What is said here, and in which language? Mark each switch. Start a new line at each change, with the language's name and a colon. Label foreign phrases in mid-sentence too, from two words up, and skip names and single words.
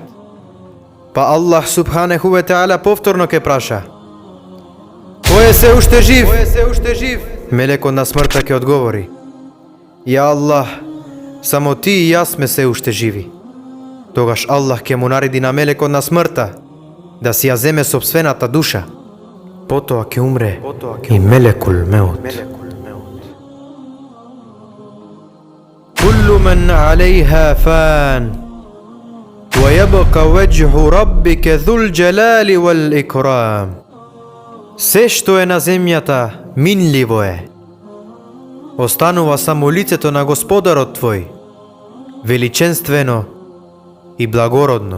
Macedonian: Па Аллах
Arabic: سبحانه وتعالى
Macedonian: повторно ќе праша: кој е се уште жив? Мелекот на смртта ќе одговори: ја Аллах, само Ти и јас сме се уште живи. Тогаш Аллах ќе му нареди на мелекот на смртта да си ја земе сопствената душа. Потоа ќе умре и
Arabic: ملك الموت. كل من عليها فان ويبقى وجه ربك ذو الجلال والإكرام.
Macedonian: Се што е на земјата минливо е. Останува само лицето на Господарот твој, величенствено и благородно.